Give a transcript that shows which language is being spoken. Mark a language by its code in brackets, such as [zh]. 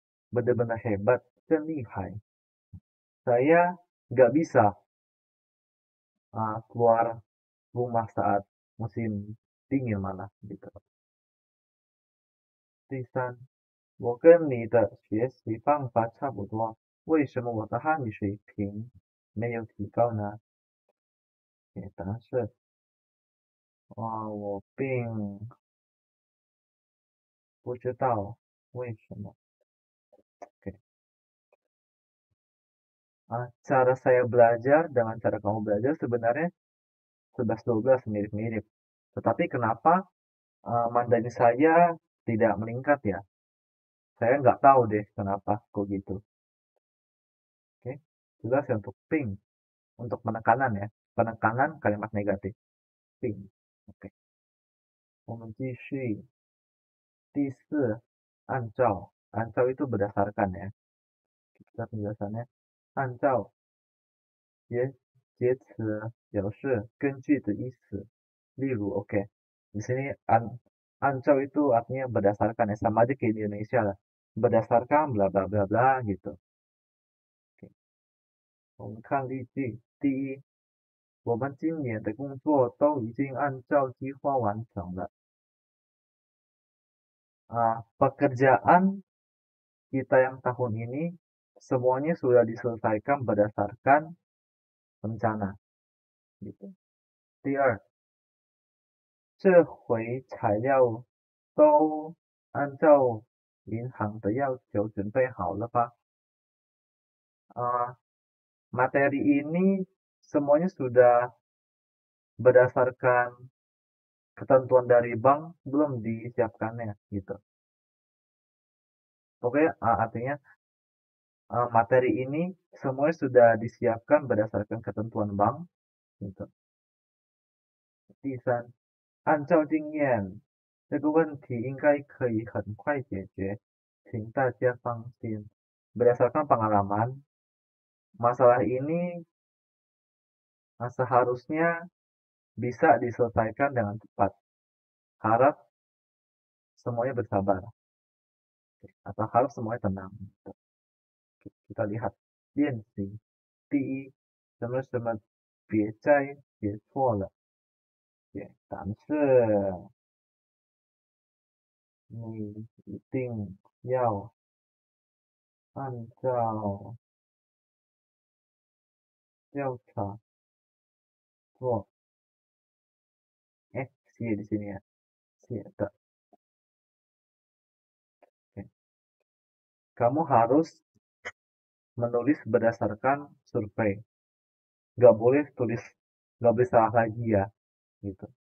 [id] Benar-benar hebat, [zh] 真厉害. [id] Saya nggak bisa keluar rumah saat musim dingin malah gitu. [zh] 第三，我跟你的学习方法差不多，为什么我的汉语水平没有提高呢？答案是，我并不知道为什么。 [id] Oke. Cara saya belajar dengan cara kamu belajar sebenarnya 11-12 mirip-mirip. Tetapi kenapa Mandarin saya tidak meningkat ya? Saya nggak tahu deh kenapa kok gitu. Oke, jelas ya untuk ping, untuk penekanan ya, penekanan kalimat negatif. Ping. Oke. [zh] 我们继续。第四，按照 [id] itu berdasarkan ya. Kita penjelasannya. [zh] 按照介词表示根据的意思。例如, [id] oke. Di sini ancau itu artinya berdasarkan ya, sama aja kayak di Indonesia lah. Berdasarkan bla bla bla bla gitu. Oke. [zh] 我们看例句。第一，我们今年的工作都已经按照计划完成了。 [id] Pekerjaan kita yang tahun ini semuanya sudah diselesaikan berdasarkan rencana. Gitu. [zh] 第二，这回材料都按照银行的要求准备好了吧？ [id] materi ini semuanya sudah berdasarkan ketentuan dari bank belum disiapkannya gitu. Pokoknya artinya materi ini semuanya sudah disiapkan berdasarkan ketentuan bank gitu. [zh] 第三，按照经验，这个问题应该可以很快解决，请大家放心。 [id] Berdasarkan pengalaman, masalah ini seharusnya bisa diselesaikan dengan cepat. Harap semuanya bersabar, atau harap semuanya tenang. Kita lihat [zh] 练习第一，什么什么别再别错了，但是你一定要按照调查做。 [id] 写di sini ya, [zh] 写的。 [id] Kamu harus menulis berdasarkan survei. Nggak boleh tulis, nggak boleh salah lagi ya, gitu.